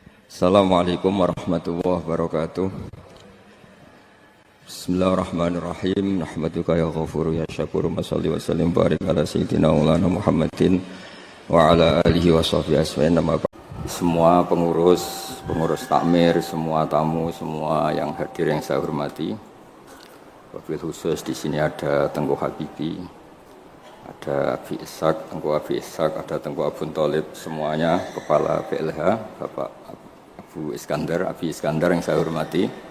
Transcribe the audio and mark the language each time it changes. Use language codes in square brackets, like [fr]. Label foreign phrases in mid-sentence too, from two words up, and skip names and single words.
[ar] السلام عليكم ورحمة الله وبركاته. بسم الله الرحمن الرحيم. نحمدك يا غفور يا شكور. نصلي وسلم بارك على سيدنا مولانا محمد وعلى آله وصحبه أجمعين. [id] Semua pengurus takmir, semua tamu, semua yang hadir yang saya hormati. [ar] وبالخصوص [id] di sini ada Tengku Habibi, ada Abi Ishaq, Tengku Abi Ishaq, ada Tengku Abu Thalib, semuanya kepala PLH, Bapak Abu Iskandar, Abi Iskandar yang saya hormati.